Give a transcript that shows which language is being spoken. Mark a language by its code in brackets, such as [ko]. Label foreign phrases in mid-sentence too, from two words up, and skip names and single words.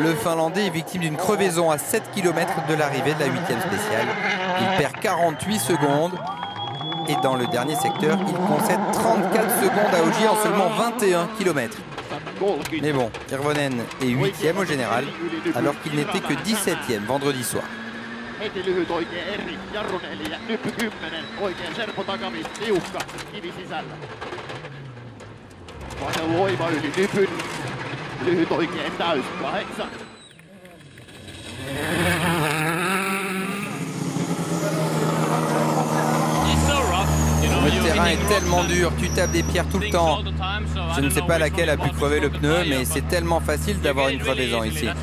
[fr] Le Finlandais est victime d'une crevaison à 7 km de l'arrivée de la 8e spéciale. Il perd 48 secondes et dans le dernier secteur, il concède 34 secondes à Ogier en seulement 21 km. Mais bon, Hirvonen est 8e au général alors qu'il n'était que 17e vendredi soir. [fi] Heti lyhyt oikea eri, Jarroneli ja nyppy 10, oikein serpo takavis, tiukka, kivi sisällä. Vasen voima yli nypyn, lyhyt oikein täys, 8. [fr] Le terrain est tellement dur, tu tapes des pierres tout le temps. Je ne sais pas laquelle a pu crever le pneu, mais c'est tellement facile d'avoir une crevaison ici.